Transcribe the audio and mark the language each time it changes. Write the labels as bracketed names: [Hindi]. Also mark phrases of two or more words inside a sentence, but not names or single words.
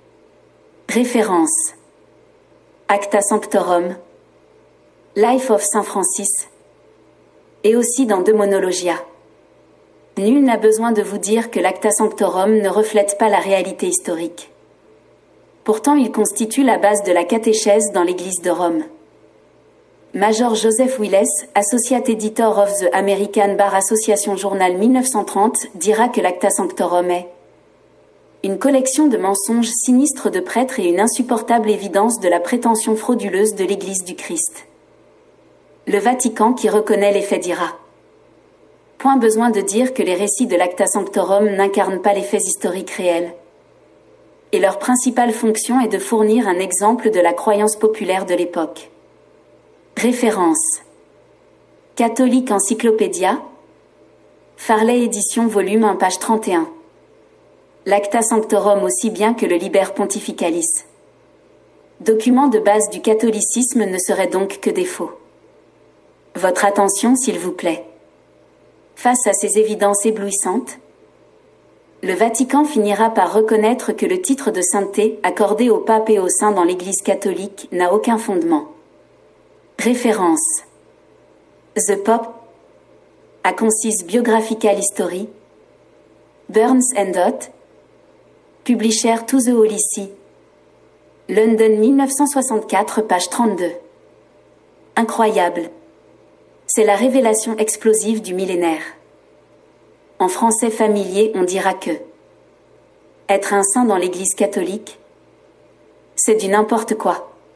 [French] Référence. Acta Sanctorum, Life of Saint Francis, et aussi dans De Monologia. Nul n'a besoin de vous dire que l'Acta Sanctorum ne reflète pas la réalité historique. Pourtant, il constitue la base de la catéchèse dans l'Église de Rome. Major Joseph Willes, [English] Associate Editor of the American Bar Association Journal [French] 1930, dira que l'Acta Sanctorum est une collection de mensonges sinistres de prêtres et une insupportable évidence de la prétention frauduleuse de l'Église du Christ. Le Vatican qui reconnaît les faits dira. Point besoin de dire que les récits de l'Acta Sanctorum n'incarnent pas les faits historiques réels. Et leur principale fonction est de fournir un exemple de la croyance populaire de l'époque. Référence. Catholic Encyclopédia, Farley édition volume 1 page 31. L'Acta Sanctorum aussi bien que le Liber Pontificalis. Document de base du catholicisme ne serait donc que des faux. Votre attention s'il vous plaît. Face à ces évidences éblouissantes, le Vatican finira par reconnaître que le titre de sainteté accordé au pape et aux saints dans l'Église catholique n'a aucun fondement. Référence. [English] The Pope, A Concise Biographical History, Burns and Dot, Publisher to the Holy See, London 1964, [French] page 32. Incroyable. C'est la révélation explosive du millénaire. En français familier, on dira que être un saint dans l'Église catholique, c'est du n'importe quoi.